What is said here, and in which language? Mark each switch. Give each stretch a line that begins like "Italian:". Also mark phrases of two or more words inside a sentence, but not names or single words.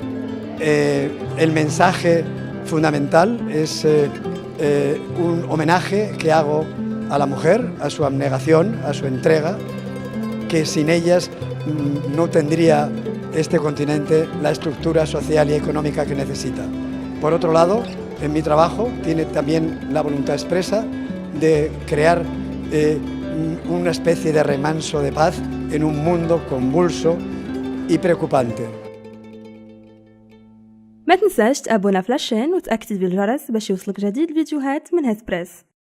Spanish: El mensaje fundamental es un homenaje que hago a la mujer, a su abnegación, a su entrega, que sin ellas no tendría este continente la estructura social y económica que necesita. Por otro lado, en mi trabajo tiene también la voluntad expresa de crear una especie de remanso de paz en un mundo convulso y preocupante.
Arabic: ما تنساش تابونا في لاشين وتأكتيفي الجرس باش يوصلك جديد فيديوهات من هسبريس.